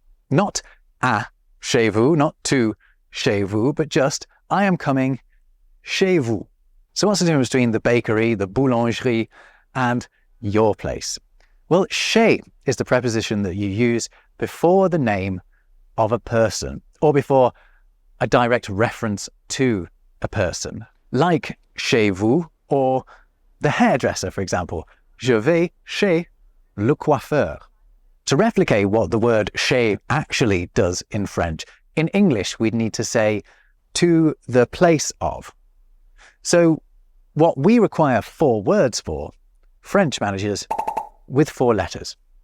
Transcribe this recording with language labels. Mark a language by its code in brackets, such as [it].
[en] Not [fr] à chez vous, [en] not to chez vous, but just, I am coming chez vous. So what's the difference between the bakery, the boulangerie, and your place? Well, chez is the preposition that you use before the name of a person or before a direct reference to a person, like chez vous or the hairdresser, for example. [fr] Je vais chez le coiffeur. [en] To replicate what the word chez actually does in French, in English we'd need to say to the place of. So what we require 4 words for, French manages with 4 letters.